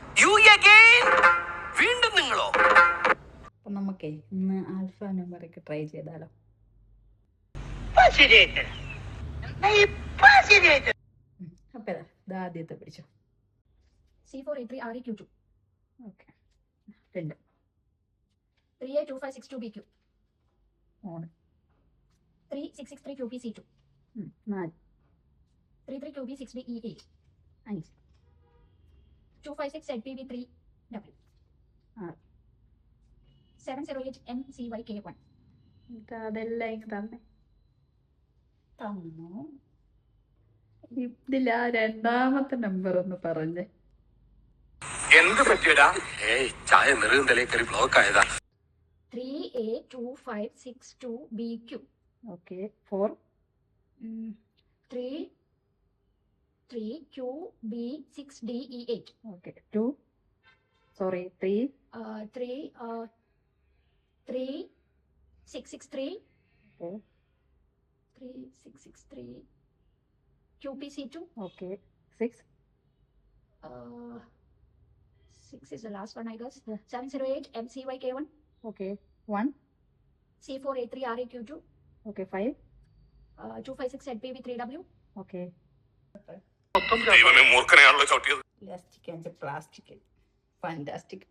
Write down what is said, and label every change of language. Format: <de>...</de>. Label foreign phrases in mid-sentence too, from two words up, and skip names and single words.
<ml>വീണ്ടും നിങ്ങളോ? അപ്പൊ നമുക്കേ ഇന്ന്</ml> <en>alpha numeric try</en> <ml>ചെയ്താലോ? അപ്പൊ ഇത് ആദ്യത്തെ പിടിച്ചോ. C4A3 REQ2. ഓക്കെ, രണ്ട് 3A2562BQ. 3 3663QPC2. 4 33QB6DE8. 5 256ZPV3W. 6 708MCYK1. അതെല്ലാം ഇങ്ങ് തന്നെ തന്നു. ഇതിലാ രണ്ടാമത്തെ നമ്പർ ഒന്ന് പറഞ്ഞേ. എന്ത് പറ്റിയടാ? ചായ നെറുകന്തലേ കയറി ബ്ലോക്ക് ആയതാ. 3A2562BQ. ഓക്കെ, 4 33QB6DE8. ഓക്കെ, 2 സോറി 3 3663 ഓക്കെ 3663 QPC2. ഓക്കെ, 6</ml> <en>6 is the last one, I guess.</en> <ml>708 MCYK1. ഓക്കെ, 1 C4A3 REQ2. ഓക്കെ, 5 256 ZPV3W. ഓക്കെ. ദൈവമേ, മൂർഖനെയാണല്ലോ ചവിട്ടിയത്.</ml> <en>plastic and plastic fantastic.</en>